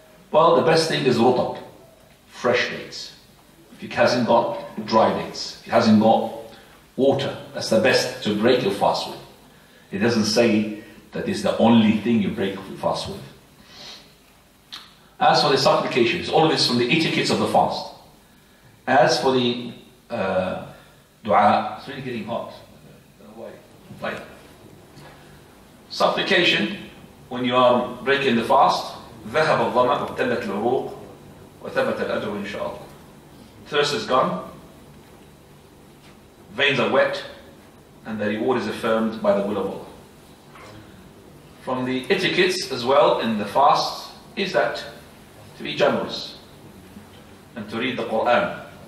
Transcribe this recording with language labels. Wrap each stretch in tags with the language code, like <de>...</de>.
<en>Well, the best thing is rutab, fresh dates. If he hasn't got dry dates, if he hasn't got water, that's the best to break your fast with. It doesn't say that it's the only thing you break your fast with. As for the supplications, all of this from the etiquettes of the fast. As for the dua, it's really getting hot. I don't know why. Like, supplication, when you are breaking the fast,</en> <ar>ذهب الظمأ وابتلت العروق وثبت الأجر إن شاء الله.</ar> <en>Thirst is gone, veins are wet, and the reward is affirmed by the will of Allah. From the etiquettes as well in the fast is that to be generous and to read the Quran.</en>